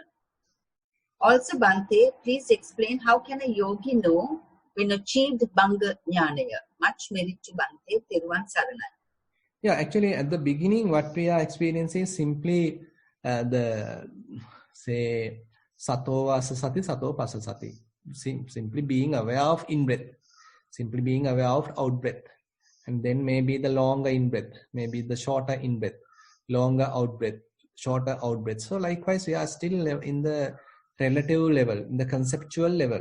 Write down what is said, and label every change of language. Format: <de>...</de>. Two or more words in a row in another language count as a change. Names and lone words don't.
<en>Also, Bhante, please explain how can a yogi know when achieved</en> <pi>Bhanga Jnanaya?</pi> <en>Much merit to Bhante, Thiruvan Saranai. Yeah, actually at the beginning what we are experiencing is simply say</en> <pi>sato vasa sati, sato pasa sati.</pi> <en>Simply being aware of in-breath, simply being aware of out-breath. And then maybe the longer in-breath, maybe the shorter in-breath, longer out-breath, shorter out-breath. So likewise we are still in the relative level, in the conceptual level.</en>